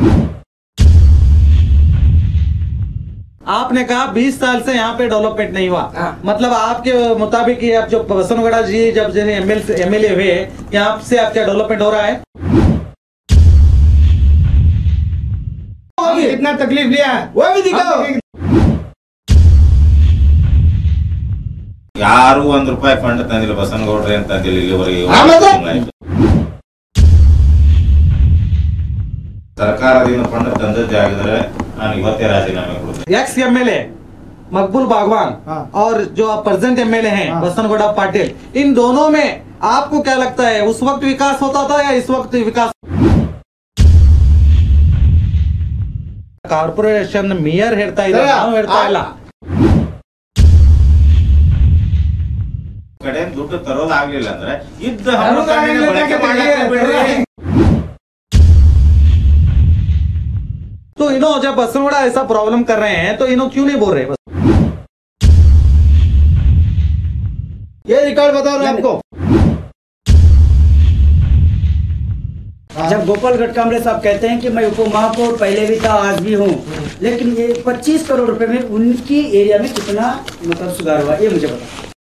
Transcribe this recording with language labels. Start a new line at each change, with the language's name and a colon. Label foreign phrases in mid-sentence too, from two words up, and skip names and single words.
Hindi: आपने कहा 20 साल से यहाँ पे डेवलपमेंट नहीं हुआ, मतलब आपके मुताबिक अब जो बसनगौड़ा जी जब एमएलए हुए यहाँ से अब क्या डेवलपमेंट हो रहा है? कितना तकलीफ लिया है वो भी दिखाओ।
Kannada: ಯಾರು ₹1 ಫಂಡ್ ತಂದಿಲ್ಲ ಬಸನಗೌಡ್ರೆ ಅಂತ ಅಂದಿಲ್ಲ ಇಲ್ಲಿವರೆಗೆ। ಸರ್ಕಾರದಿಂದ ಫಂಡ್ ತಂದದ್ದೇ ಆಗಿದ್ರೆ ನಾನು ಇವತ್ತೇ ರಾಜೀನಾಮೆ ಕೊಡ್ತೀನಿ।
Hindi: एक्स एमएलए मकबूल बागवान और जो प्रेजेंट एमएलए हैं बसनगौड़ा पाटिल, इन दोनों में आपको क्या लगता है उस वक्त विकास होता था या इस वक्त विकास?
Kannada: ಕಾರ್ಪೊರೇಷನ್ ಮೇಯರ್ ಹೇಳ್ತಾ ಇದ್ದಾರೆ, ನಾವು ಹೇಳ್ತಾ ಇಲ್ಲ। ಕಡೆ ದುಡ್ಡು ತರೋದಾಗ್ಲಿಲ್ಲ ಅಂದ್ರೆ ಇದ್ದ ಬಳಕೆ ಮಾಡಕ್ಕೆ ಬಿಡ್ರಿ।
Hindi: तो इन्हों जब बसनगौड़ा ऐसा प्रॉब्लम कर रहे हैं तो इन्हों क्यों नहीं बोल रहे? ये रिकॉर्ड बता रहे हैं आपको। जब गोपालगढ़ कामरे साहब कहते हैं कि मैं उप महापौर पहले भी था आज भी हूँ, लेकिन ये 25 करोड़ रुपए में उनकी एरिया में कितना मतलब सुधार हुआ ये मुझे बता।